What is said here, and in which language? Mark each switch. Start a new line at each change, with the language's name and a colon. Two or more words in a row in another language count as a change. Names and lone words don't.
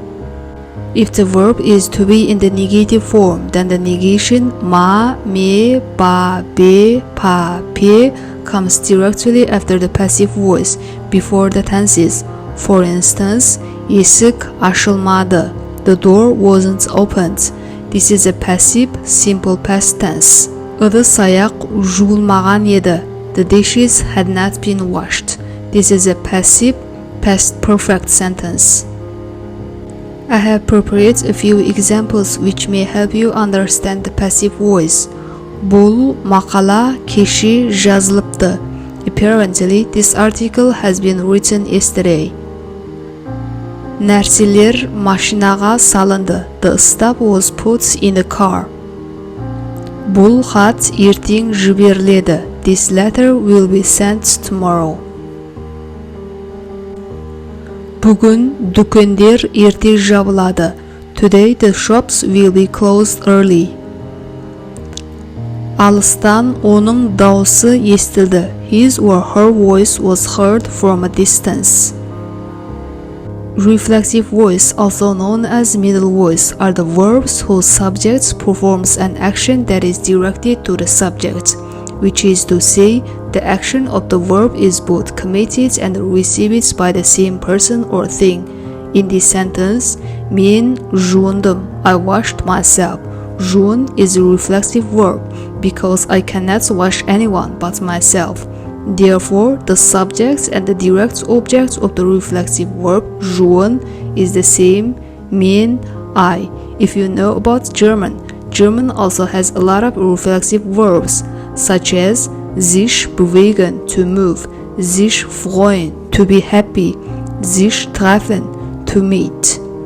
English: If the verb is to be in the negative form, then the negation ma, me, ba, be, pa, pe comes directly after the passive voice, before the tenses. For instance,
Turkish: esik açılmadı,
English: the door wasn't opened. This is a passive, simple past tense.
Kazakh: Ыдыс-аяқ жуылмаған еді.
English: The dishes had not been washed. This is a passive, past perfect sentence. I have prepared a few examples which may help you understand the passive voice.
Kazakh: Бұл мақала кеше жазылыпты.
English: Apparently, this article has been written yesterday.
Kazakh: Нәрселер машинаға салынды.
English: The stuff was put in the car.
Kazakh: Бұл хат ертең жіберіледі.
English: This letter will be sent tomorrow.
Kazakh: Бүгін дүкендер ерте жабылады.
English: Today the shops will be closed early.
Kazakh: Алыстан оның дауысы естілді.
English: His or her voice was heard from a distance. Reflexive voice, also known as middle voice, are the verbs whose subject performs an action that is directed to the subject, which is to say, the action of the verb is both committed and received by the same person or thing. In this sentence,
Kazakh: мен жуындым,
English: I washed myself. Жуын is a reflexive verb because I cannot wash anyone but myself. Therefore, the subject and the direct object of the reflexive verb жуын is the same, мен, I. If you know about German, German also has a lot of reflexive verbs, such as
German: sich bewegen,
English: to move,
German: sich freuen,
English: to be happy,
German: sich treffen,
English: to meet.